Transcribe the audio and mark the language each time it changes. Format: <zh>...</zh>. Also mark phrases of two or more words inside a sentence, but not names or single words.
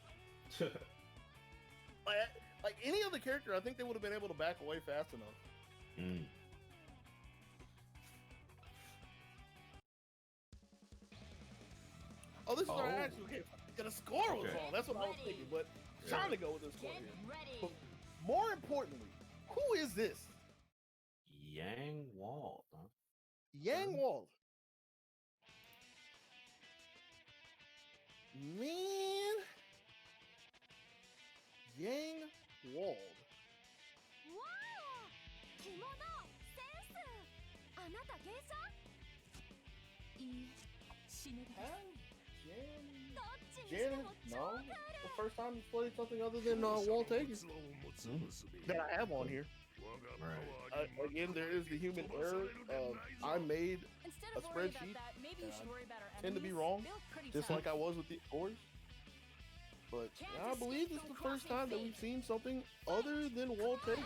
<en>like any other character, I think they would have been able to back away fast enough. Oh, this is our Oh. actual game. The score was Okay. wrong. That's what I was thinking, but Yeah. trying to go with the score Get here. ready. But more importantly, who is this? Yang Wall. Huh? Yang Wald. Man. Yang Wald.</en> <ja>わお着物センスあなた芸者いいえ死ぬです</ja> <en>Jan?</en> <ja>どっちにして</ja> <en>Jan?</en> <ja>も</ja> <en>No. The first time you played something other than Walt Hagen that I have on here. Right. Again, there is the human error. I made Instead a of worrying spreadsheet, about that, maybe you should worry about our tend to be enemies. wrong, They look pretty just tough. like I was with the scores. But I believe this is the first time that we've seen something other than Walt Hagen.</en>